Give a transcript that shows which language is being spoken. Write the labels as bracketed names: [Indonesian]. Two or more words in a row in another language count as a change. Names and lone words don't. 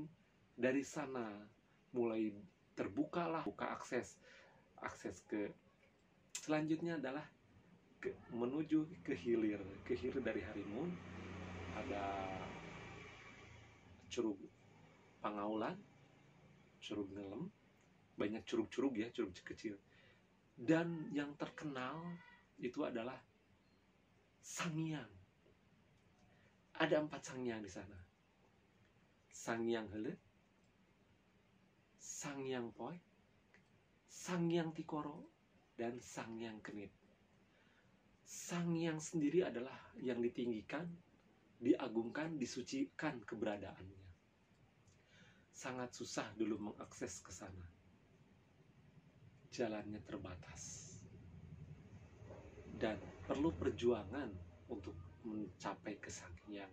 [Indonesian] Dari sana mulai terbukalah akses ke selanjutnya adalah menuju ke hilir dari Halimun. Ada Curug Pangaulan, Curug Ngelem, banyak curug-curug ya, curug kecil. Dan yang terkenal itu adalah Sangyang. Ada 4 Sangyang di sana. Sangyang Heuleuh, Sangyang Poek, Sangyang Tikoro, dan Sangyang Kenit. Sangyang sendiri adalah yang ditinggikan, diagungkan, disucikan keberadaannya. Sangat susah dulu mengakses ke sana. Jalannya terbatas. Dan perlu perjuangan untuk mencapai ke Sangyang.